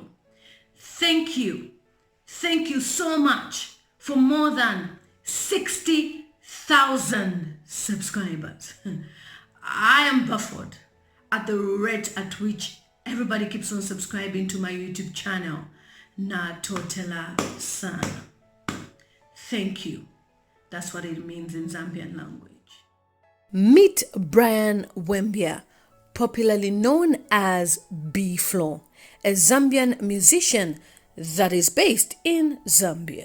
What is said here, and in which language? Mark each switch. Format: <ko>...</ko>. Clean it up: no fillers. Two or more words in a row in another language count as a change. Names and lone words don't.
<en>Thank you so much for more than 60,000 subscribers. I am baffled at the rate at which everybody keeps on subscribing to my YouTube channel.</en> <bem>Na totela sana.</bem> <en>Thank you. That's what it means in Zambian language. Meet Brian Bwembya, popularly known as B-Flow, a Zambian musician that is based in Zambia.</en>